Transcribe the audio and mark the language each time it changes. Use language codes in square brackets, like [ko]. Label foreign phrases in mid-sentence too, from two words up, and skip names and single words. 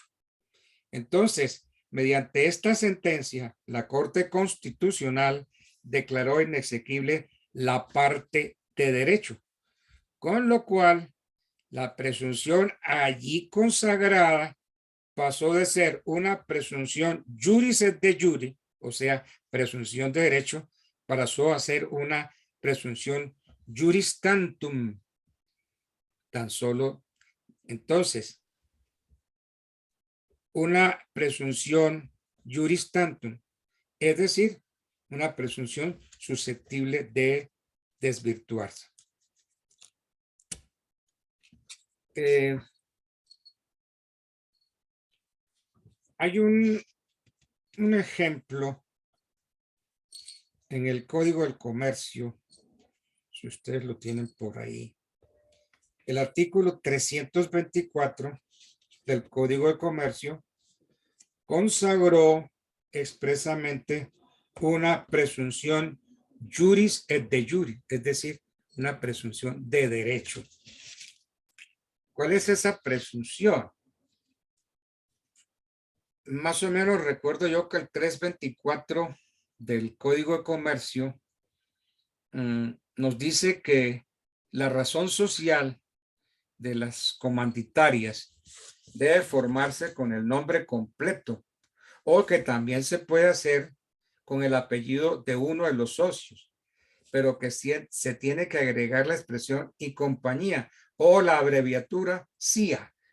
[es] Entonces, mediante esta sentencia, la Corte Constitucional declaró inexequible la parte de derecho, con lo cual la presunción allí consagrada pasó de ser una presunción [la] juris et de jure, [es] o sea, presunción de derecho, pasó a ser una presunción [la] juris tantum. [es] Tan solo, entonces, una presunción [la] juris tantum, [es] es decir, una presunción susceptible de desvirtuarse. Hay un ejemplo en el Código del Comercio, si ustedes lo tienen por ahí. El artículo 324 del Código de Comercio consagró expresamente una presunción [la] juris et de jure, [es] es decir, una presunción de derecho. ¿Cuál es esa presunción? Más o menos recuerdo yo que el 324 del Código de Comercio nos dice que la razón social de las comanditarias debe formarse con el nombre completo o que también se puede hacer con el apellido de uno de los socios, pero que se tiene que agregar la expresión y compañía o la abreviatura CIA.